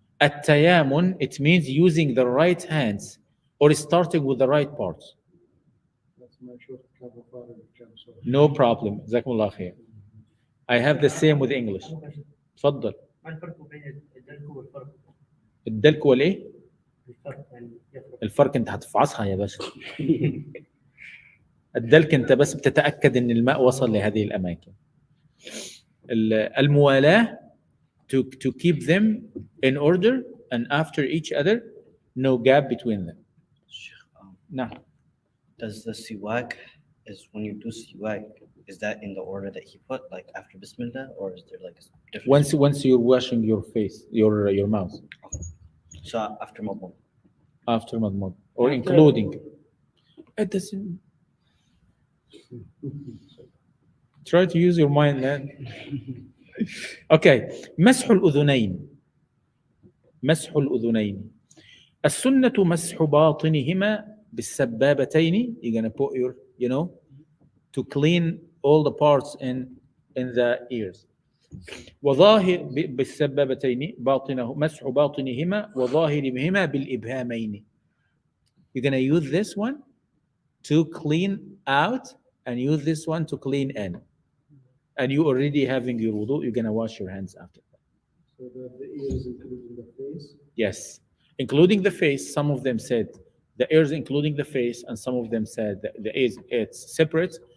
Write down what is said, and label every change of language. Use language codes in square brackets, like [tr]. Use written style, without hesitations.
[en] التيامن, it means using the right hands or starting with the right parts. That's my short cup of water that comes off. No problem. [ar] جزاكم الله خير. [en] I have the same with English. [ar] تفضل. ما الفرق بين الدلك والفرق؟ الدلك والايه؟ الفرق يعني يفرق. الفرق انت هتفعصها يا باشا. الدلك انت بس بتتاكد ان الماء وصل لهذه الاماكن. [en] الموالاه to keep them in order and after each other, no gap between them. [ar] نعم. [en] Does the siwak, is when you do siwak, is that in the order that he put, like after Bismillah, or is there like a different? Once you're washing your face, your mouth. So after Mabum. after madmad or including. It doesn't. Try to use your mind, man. Okay. [ar] مسح الأذنين. مسح الأذنين. السنة مسح باطنهما بالسبابتين. [en] You're gonna put your, to clean all the parts in the ears. [ar] وظاهر بالسبابتين باطنه مسح باطنهما وظاهرهما بالإبهامين. [en] You're gonna use this one to clean out and use this one to clean in. And you already having your wudu, you're gonna wash your hands after that. So that the ears including the face. Yes, including the face. Some of them said the ears including the face, and some of them said that the ears it's separate.